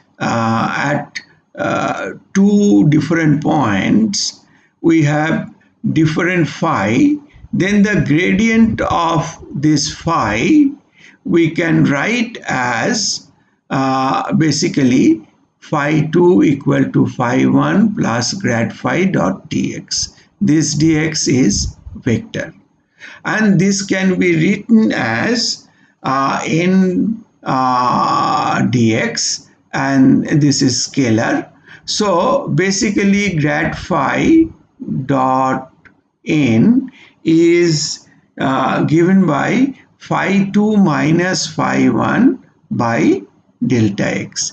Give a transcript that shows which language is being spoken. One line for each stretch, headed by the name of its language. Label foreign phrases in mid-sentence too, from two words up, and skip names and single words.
English: at two different points, we have different phi, then the gradient of this phi we can write as basically phi 2 equal to phi 1 plus grad phi dot dx. This dx is vector, and this can be written as n dx, and this is scalar. So basically grad phi dot n is given by phi 2 minus phi 1 by delta x.